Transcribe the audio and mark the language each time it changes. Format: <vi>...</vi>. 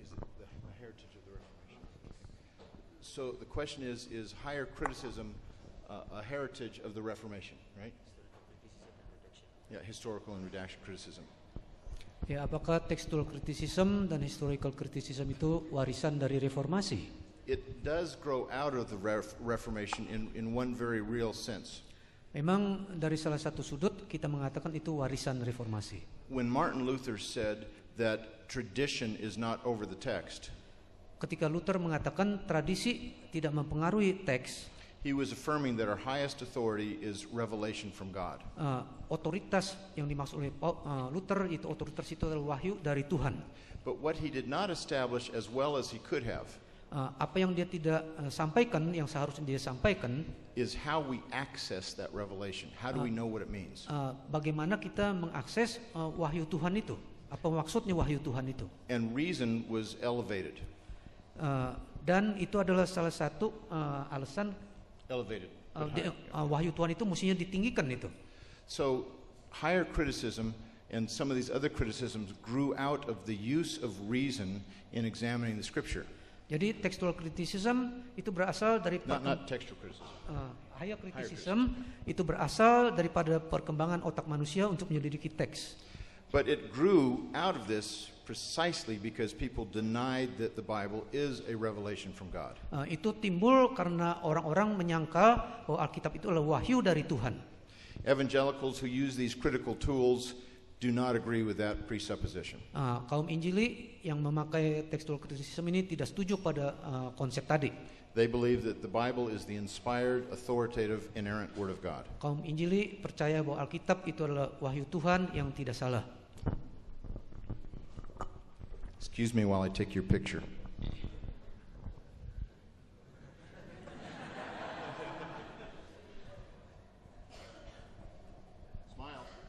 <en>Is it the heritage of the Reformation? So the question is higher criticism a heritage of the Reformation, right? Yeah, historical and redaction criticism.</en> <id>Ya, apakah textual criticism dan historical criticism itu warisan dari reformasi?</id> <en>It does grow out of the Reformation in one very real sense.</en> <id>Memang dari salah satu sudut kita mengatakan itu warisan reformasi.</id> <en>When Martin Luther said that tradition is not over the text,</en> <id>Ketika Luther mengatakan tradisi tidak mempengaruhi teks,</id> <en>he was affirming that our highest authority is revelation from God.</en> <id>Otoritas yang dimaksud oleh Luther itu otoritas itu adalah wahyu dari Tuhan.</id> <en>But what he did not establish as well as he could have</en> <id>Apa yang dia tidak sampaikan, yang seharusnya dia sampaikan,</id> <en>is how we access that revelation. How do we know what it means?</en> <id>Bagaimana kita mengakses wahyu Tuhan itu? Apa maksudnya wahyu Tuhan itu?</id> <en>And reason was elevated.</en> <id>Dan itu adalah salah satu alasan</id> <en>Elevated.</en> <id>wahyu Tuhan itu mestinya ditinggikan itu.</id> <en>So higher criticism and some of these other criticisms grew out of the use of reason in examining the scripture.</en> <id>Jadi textual criticism itu berasal dari</id> <en>Not textual criticism.</en> <id>higher criticism itu berasal daripada perkembangan otak manusia untuk menyelidiki teks.</id> <en>But it grew out of this precisely because people denied that the Bible is a revelation from God.</en> <id>Itu timbul karena orang-orang menyangkal bahwa Alkitab itu adalah wahyu dari Tuhan.</id> <en>Evangelicals who use these critical tools do not agree with that presupposition.</en> <id>Kaum Injili yang memakai textual criticism ini tidak setuju pada konsep tadi.</id> <en>They believe that the Bible is the inspired, authoritative, inerrant Word of God.</en> <id>Kaum Injili percaya bahwa Alkitab itu adalah wahyu Tuhan yang tidak salah.</id> <en>Excuse me while I take your picture. Smile.</en>